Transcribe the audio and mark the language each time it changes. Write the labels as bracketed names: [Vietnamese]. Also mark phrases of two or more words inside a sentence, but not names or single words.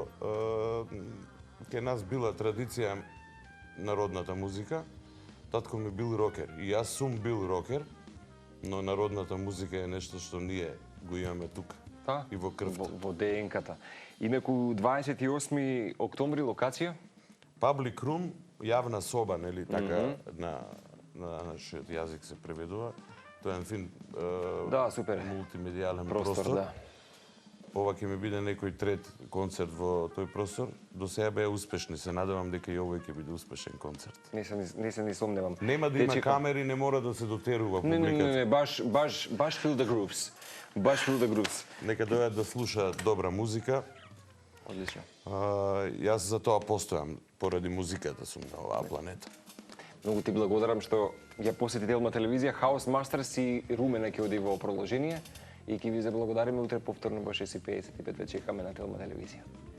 [Macedonian] Ке нас била традиција народната музика. Татко ми бил рокер и јас сум бил рокер, но народната музика е нешто што ние го имаме тука. Да, И во крвта. Во ДНК-та. Инаку 28 октомври локација? [English] Public room, [Macedonian] јавна соба, нели така на нашиот јазик се преведува. Тоа е фин Да, супер. мултимедијален Простор, простор. да. Ова ќе ми биде некој трет концерт во тој простор. До сега беа успешни, се надевам дека и овој ќе биде успешен концерт. Не се ни сомневам. Нема да има Дечико. камери, не мора да се дотерува Не, публиката. [English] баш feel the grooves. Баш feel the grooves. [Macedonian] Нека дојдат да слушаат добра музика. Одлично. Јас за тоа постојам, поради музиката сум на оваа планета. Многу ти благодарам што ја посети Телма телевизија. House Masters и Румене ќе оди во продолжение и ќе ви заблагодариме утре повторно во 6:55 ве чекаме на Телма телевизија.